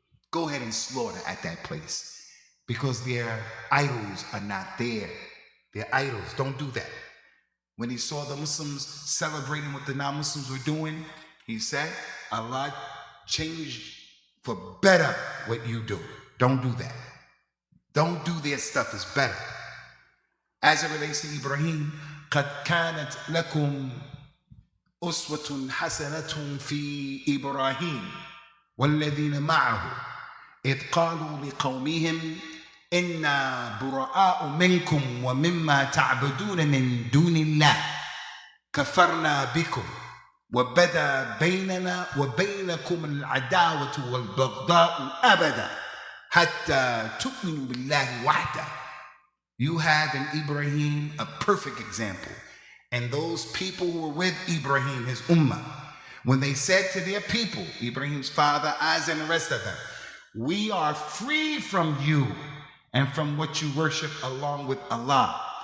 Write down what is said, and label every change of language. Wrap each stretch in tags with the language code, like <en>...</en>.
<en>Go ahead and slaughter at that place because their idols are not there. Their idols, don't do that. When he saw the Muslims celebrating what the non-Muslims were doing, he said, Allah changed for better what you do. Don't do that. Don't do their stuff, it's better. As it relates to Ibrahim,</en> <ar>قَدْ كَانَتْ لَكُمْ أُسْوَةٌ حَسَنَةٌ فِي إِبْرَاهِيمَ وَالَّذِينَ مَعَهُ إِذْ قَالُوا لِقَوْمِهِمْ إِنَّا بُرَآءُ مِنْكُمْ وَمِمَّا تَعْبُدُونَ مِنْ دُونِ اللَّهِ كَفَرْنَا بِكُمْ وَبَدَا بَيْنَنَا وَبَيْنَكُمُ الْعَدَاوَةُ وَالْبَغْضَاءُ أَبَدًا حَتَّى تُؤْمِنُوا بِاللَّهِ وَحْدَهُ.</ar> <en>You have in Ibrahim a perfect example. And those people who were with Ibrahim, his ummah, when they said to their people, Ibrahim's father, Isaac, and the rest of them, we are free from you and from what you worship along with Allah.</en>